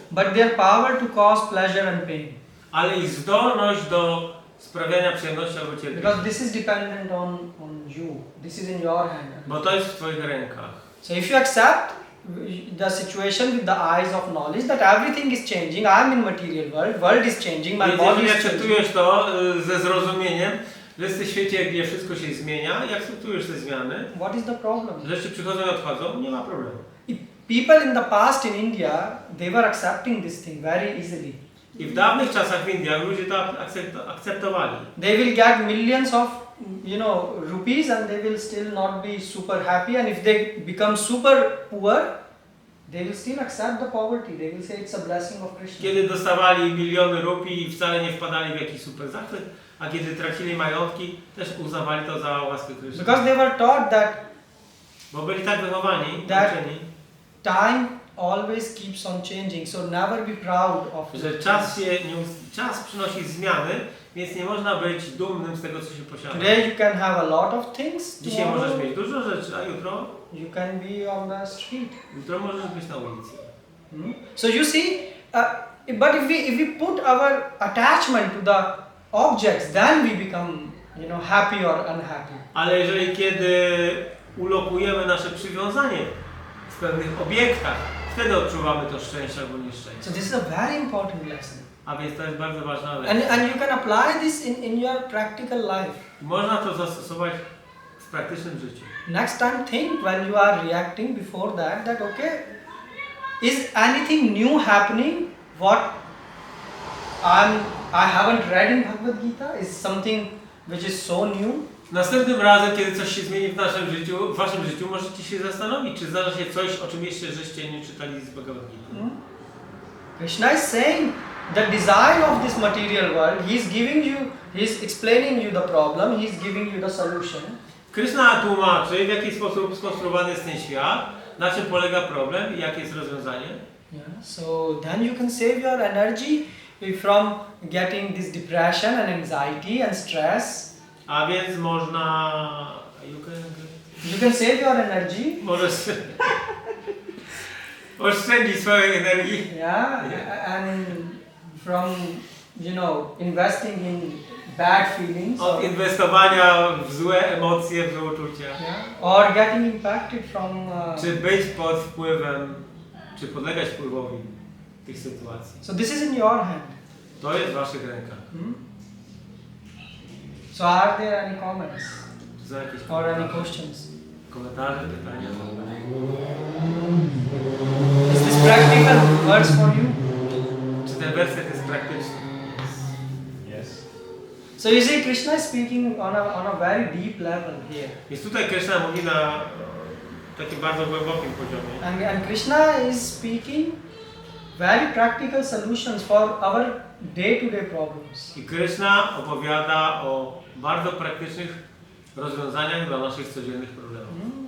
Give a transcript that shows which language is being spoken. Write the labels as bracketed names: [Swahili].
[English] but their power to cause pleasure and pain. [Polish] Ale ich zdolność do sprawiania przyjemności albo cierpienia. [English] Because this is dependent on you. This is in your hand. [Polish] Bo to jest w twoich rękach. [English] So if you accept the situation with the eyes of knowledge that everything is changing. I am in material world is changing, my [Polish] Więc [English] body [Polish] jeżeli [English] is changing. [Polish] akceptujesz to ze zrozumieniem, że jesteś w świecie, gdzie wszystko się zmienia i akceptujesz te zmiany, [English] What is the problem? [Polish] rzeczy przychodzą i odchodzą, nie ma problemu. [English] People in the past in India, they were accepting this thing very easily. [Polish] I w dawnych czasach w Indiach ludzie to akceptowali. [English] They will get millions of rupees and they will still not be super happy, and if they become super poor, they will still accept the poverty. They will say it's a blessing of Krishna. [Polish] Kiedy dostawali miliony rupii i wcale nie wpadali w jakiś super zachwyt, a kiedy tracili majątki, też uznawali to za łaskę Kryszny. [English] Because they were taught that [Polish] Bo byli tak wychowani, [English] That- [Polish] uczeni, [English] time always keeps on changing, so never be proud of [Polish] że czas przynosi zmiany, więc nie można być dumnym z tego, co się posiada. [English] Today you can have a lot of things. [Polish] Dzisiaj [English] Tomorrow [Polish] możesz mieć dużo rzeczy, a jutro [English] you can be on the street. [Polish] możesz być na ulicy. [English] So you see, but if we put our attachment to the objects, then we become, happy or unhappy. [Polish] Ale jeżeli kiedy ulokujemy nasze przywiązanie w pewnych obiektach, wtedy odczuwamy to szczęście albo nieszczęście. [English] So this is a very important lesson. [Polish] A więc to jest bardzo ważna lekcja. [English] And you can apply this in your practical life. [Polish] Można to zastosować w praktycznym życiu. [English] Next time think when you are reacting before that okay, is anything new happening? What I haven't read in Bhagavad Gita? Is something which is so new? [Polish] Następnym razem, kiedy coś się zmieni w naszym życiu, w waszym życiu, możecie się zastanowić, czy zdarza się coś, o czym jeszcze żeście nie czytali z Bhagavad Gita. [English] Krishna is saying the design of this material world, he's explaining you the problem, he's giving you the solution. [Polish] Krishna tłumaczy, w jaki sposób skonstruowany jest ten świat, na czym polega problem i jakie jest rozwiązanie. [English] Yeah. So then you can save your energy from getting this depression and anxiety and stress. [Polish] A więc można... [English] You can save your energy. [Polish] Możesz oszczędzić swojej energii. [English] Yeah, and from investing in bad feelings. [Polish] Od inwestowania w złe emocje, w złe uczucia. [English] Yeah. Or getting impacted from. [Polish] Czy być pod wpływem, czy podlegać wpływowi tych sytuacji. [English] So this is in your hand. [Polish] To jest w waszych rękach. [English] So are there any comments [Polish] Czy są jakieś [English] or any questions? [Polish] komentarze, pytania? [English] Is this practical words for you? [Polish] Czy ten werset jest praktyczny? [English] Yes. So you see, Krishna is speaking on a very deep level here. [Polish] Więc tutaj Krishna mówi na takim bardzo głębokim poziomie. [English] And Krishna is speaking very practical solutions for our day-to-day problems. [Polish] I Krishna opowiada o bardzo praktycznych rozwiązaniach dla naszych codziennych problemów.